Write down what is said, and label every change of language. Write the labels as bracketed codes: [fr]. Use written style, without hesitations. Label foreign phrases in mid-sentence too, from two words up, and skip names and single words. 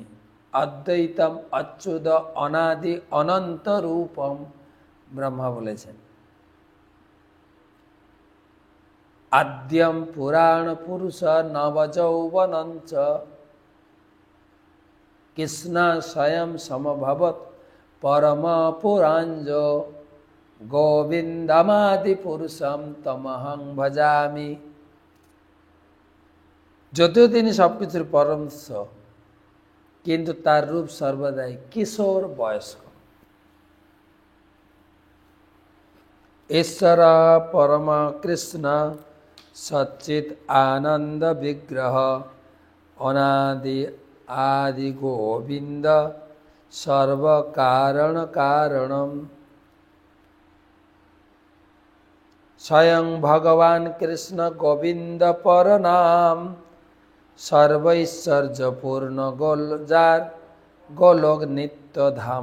[sa] অদ্বৈতম অচ্যুত অনাদি অনন্ত রূপম, [bn] ব্রহ্মা বলেছেন। [sa] আদ্যম পুরাণ পুরুষ নবযৌবনঞ্চ, কৃষ্ণ স্বয়ং সমভবৎ পরম পুরাঞ্জ, গোবিন্দমাদি পুরুষম তমহং ভজামি। [bn] যদিও তিনি সবকিছুর পরমশ, কিন্তু তার রূপ সর্বদাই কিশোর বয়স্ক। [sa] ईश्वर परम कृष्ण सच्चित आनंद विग्रह अनादि आदि गोविंद सर्व कारण कारणम। [bn] স্বয়ং ভগবান কৃষ্ণ গোবিন্দ পর নাম সর্বৈশ্বর্য পূর্ণ গোলজার গোলোক নিত্য ধাম।